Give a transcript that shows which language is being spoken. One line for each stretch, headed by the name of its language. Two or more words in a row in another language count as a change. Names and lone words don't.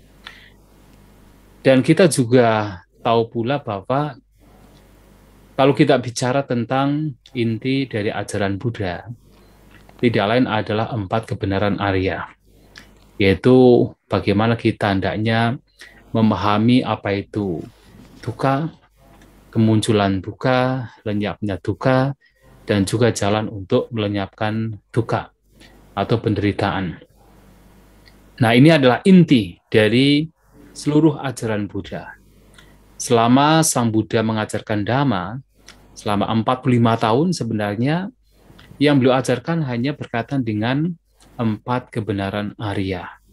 Indonesian: Dan kita juga tahu pula bahwa kalau kita bicara tentang inti dari ajaran Buddha, tidak lain adalah 4 kebenaran Arya, yaitu bagaimana kita hendaknya memahami apa itu dukkha, kemunculan dukkha, lenyapnya dukkha, dan juga jalan untuk melenyapkan dukkha atau penderitaan. Nah, ini adalah inti dari seluruh ajaran Buddha. Selama Sang Buddha mengajarkan Dhamma, selama 45 tahun sebenarnya, yang beliau ajarkan hanya berkaitan dengan 4 kebenaran Arya.